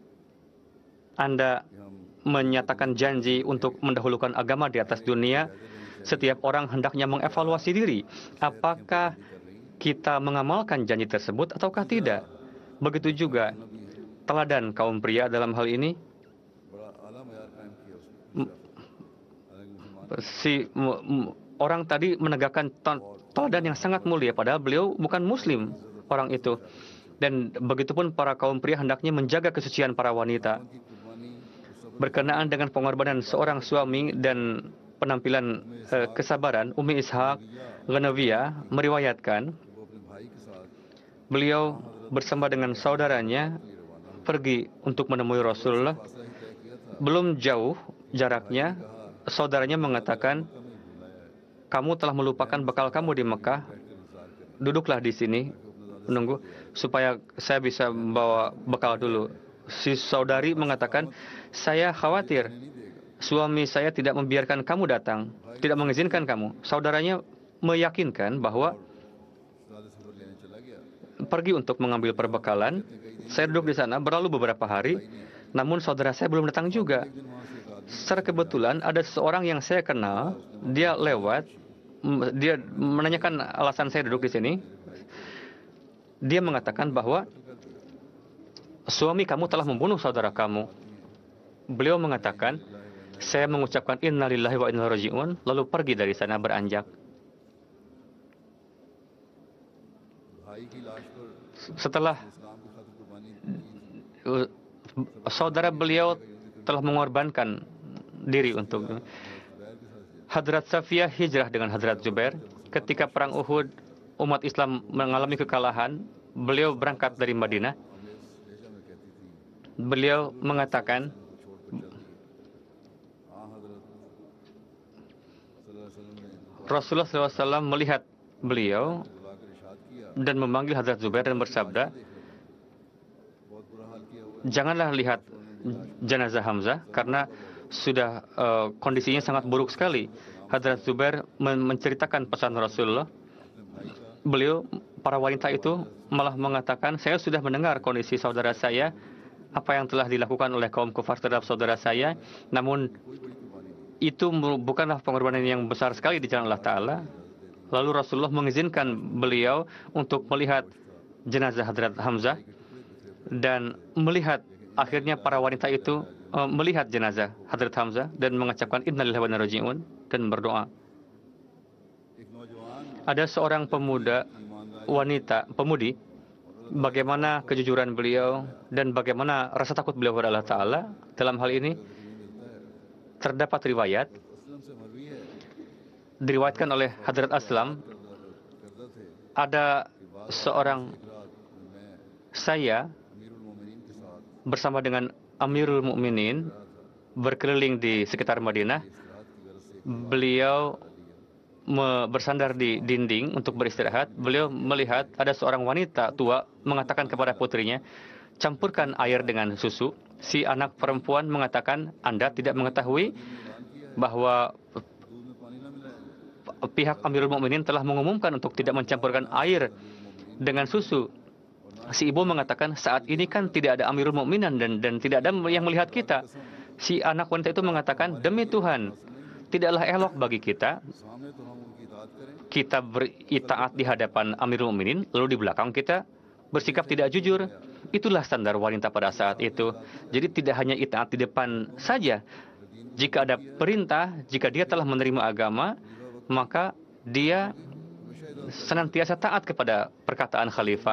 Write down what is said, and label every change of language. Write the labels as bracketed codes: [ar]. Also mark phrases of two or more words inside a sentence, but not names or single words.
[id] Meskipun Anda menyatakan janji untuk mendahulukan agama di atas dunia, setiap orang hendaknya mengevaluasi diri. Apakah kita mengamalkan janji tersebut ataukah tidak? Begitu juga teladan kaum pria dalam hal ini. [ur] بڑا اعلیٰ معیار قائم کیا اس نے حالانکہ مسلمان [id] Si orang tadi menegakkan teladan yang sangat mulia, padahal beliau bukan muslim orang itu. Dan begitupun para kaum pria hendaknya menjaga kesucian para wanita. [ur] کی قربانی اس سب [id] Berkenaan dengan pengorbanan seorang suami dan penampilan kesabaran, Umi Ishaq Ghanawiyah meriwayatkan [ur] وہ اپنے بھائی کے ساتھ [id] beliau bersama dengan saudaranya pergi untuk menemui Rasulullah. [ur] فاصلہ ہی طے کیا تھا [id] Belum jauh jaraknya, saudaranya mengatakan, kamu telah melupakan bekal kamu di Mekah, duduklah di sini menunggu supaya saya bisa membawa bekal dulu. Si saudari mengatakan, saya khawatir suami saya tidak membiarkan kamu datang, tidak mengizinkan kamu. Saudaranya meyakinkan bahwa [ur] سادے سفر لینے چلا گیا [id] pergi untuk mengambil perbekalan. Saya duduk di sana berlalu beberapa hari, namun saudara saya belum datang juga. [ur] دن وہاں سے ایک آدمی [id] Secara kebetulan ada seseorang yang saya kenal, dia lewat, dia menanyakan alasan saya duduk di sini. Dia mengatakan bahwa suami kamu telah membunuh saudara kamu. Beliau mengatakan, saya mengucapkan [ar] إنا لله وإنا إليه راجعون, [id] lalu pergi dari sana beranjak. [ur] بھائی کی لاش پر [id] Setelah [ur] اسلام کی خاطر قربانی [id] saudara beliau telah mengorbankan diri untuk Hadrat Safiyah hijrah dengan Hadrat Zubair. Ketika perang Uhud, umat Islam mengalami kekalahan. Beliau berangkat dari Madinah. Beliau mengatakan, Rasulullah SAW melihat beliau [ur] بلا کر ارشاد کیا [id] dan memanggil Hadrat Zubair dan bersabda, [ur] بہت برا حال کیا ہوا [id] janganlah lihat jenazah Hamzah karena sudah kondisinya sangat buruk sekali. Hadrat Zubair menceritakan pesan Rasulullah. Beliau, para wanita itu malah mengatakan, saya sudah mendengar kondisi saudara saya, apa yang telah dilakukan oleh kaum kufar terhadap saudara saya, namun itu bukanlah pengorbanan yang besar sekali di jalan Allah Ta'ala. Lalu Rasulullah mengizinkan beliau untuk melihat jenazah Hadrat Hamzah dan melihat akhirnya para wanita itu melihat jenazah Hadrat Hamzah dan mengucapkan [ar] إنا لله وإنا إليه راجعون [id] dan berdoa. [ur] ایک نوجوان [id] Ada seorang pemuda, wanita, pemudi, bagaimana kejujuran beliau dan bagaimana rasa takut beliau kepada Allah Ta'ala. Dalam hal ini terdapat riwayat, [ur] اسلم سے مروی ہے [id] diriwayatkan oleh Hadrat Aslam, [ur] کردہ تھے [id] ada seorang [ur] رات میں [id] saya [ur] امیر المومنین کے ساتھ [id] bersama dengan Amirul Mukminin berkeliling di sekitar Madinah. [ur] رات کی غرض سے [id] Beliau bersandar di dinding untuk beristirahat. Beliau melihat ada seorang wanita tua mengatakan kepada putrinya, campurkan air dengan susu. Si anak perempuan mengatakan, Anda tidak mengetahui bahwa [ur] دودھ میں پانی نہ ملائے [id] pihak Amirul Mukminin telah mengumumkan untuk tidak mencampurkan air dengan susu. Si ibu mengatakan, saat ini kan tidak ada Amirul Mukminin dan tidak ada yang melihat kita. Si anak wanita itu mengatakan, demi Tuhan, tidaklah elok bagi kita [ur] سامنے تو ہم ان کی اطاعت کریں [id] kita beritaat di hadapan Amirul Mukminin, lalu di belakang kita bersikap tidak jujur. Itulah standar wanita pada saat itu. Jadi tidak hanya itaat di depan saja. Jika ada perintah, jika dia telah menerima agama, maka dia senantiasa taat kepada perkataan khalifah.